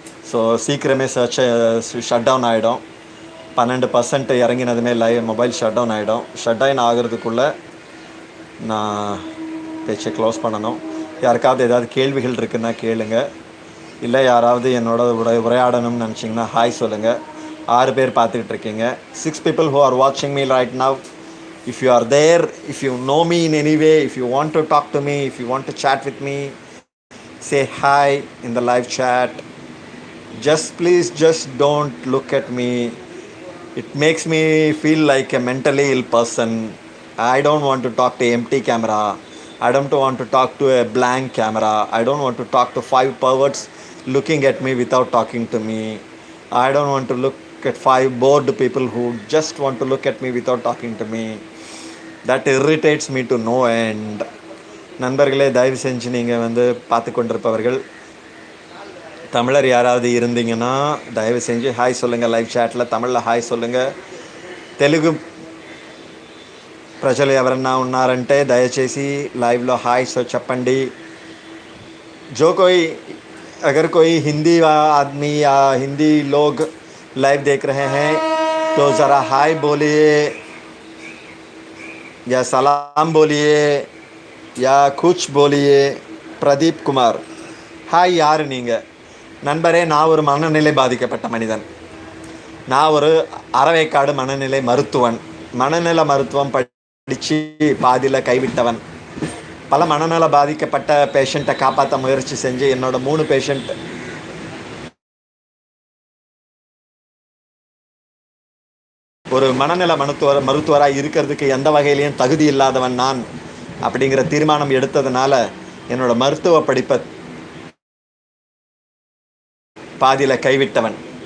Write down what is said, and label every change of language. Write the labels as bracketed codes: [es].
[ta] So சீக்கிரமே shut down ஆகிடும். 12% இறங்கினதுமே mobile shut down ஆகிடும். ஷட் டவுன் ஆகிறதுக்குள்ளே நான் பேச்சை க்ளோஸ் பண்ணணும். யாருக்காவது ஏதாவது கேள்விகள் இருக்குன்னா கேளுங்க. இல்லை யாராவது என்னோட உரையாடணும்னு நினச்சிங்கன்னா ஹாய் சொல்லுங்கள். 6 பேர் பார்த்துக்கிட்டு இருக்கீங்க. [en] 6 people who are watching me right now. If you are there, if you know me in any way, if you want to talk to me, if you want to chat with me, say hi in the live chat. Please don't look at me. It makes me feel like a mentally ill person. I don't want to talk to empty camera. I don't want to talk to a blank camera. I don't want to talk to 5 perverts looking at me without talking to me. I don't want to look at 5 bored people who just want to look at me without talking to me. That irritates me to no end. [ta] நண்பர்களே, தயவு செஞ்சு நீங்கள் பார்த்து கொண்டிருப்பவர்கள் தமிழர் யாராவது இருந்தீங்கன்னா தயவு செஞ்சு ஹாய் சொல்லுங்கள். லைவ் சாட்டில் தமிழில் హాయ్ சொல்லுங்கள். [te] తెలుగు ప్రజలు ఎవరన్నా ఉన్నారంటే దయచేసి లైవ్లో హాయ్ చెప్పండి. [hi] जो कोई अगर कोई हिंदी आदमी या हिंदी लोग लाइव देख रहे हैं तो ज़रा हाय बोलिए या सलाम बोलिए या कुछ बोलिए. [ta] பிரதீப் குமார், ஹாய். யார் நீங்கள்? நண்பரே, நான் ஒரு மனநிலை பாதிக்கப்பட்ட மனிதன். நான் ஒரு அறவேக்காடு மனநிலை மருத்துவன். மனநல மருத்துவம் படித்து பாதியில் கைவிட்டவன். பல மனநல பாதிக்கப்பட்ட பேஷண்ட்டை காப்பாற்ற முயற்சி செஞ்சு என்னோட 3 பேஷண்ட் ஒரு மனநல மருத்துவராக இருக்கிறதுக்கு எந்த வகையிலையும் தகுதி இல்லாதவன் நான் அப்படிங்கிற தீர்மானம் எடுத்ததுனால என்னோட மருத்துவ படிப்பை பாதியில் கைவிட்டவன்.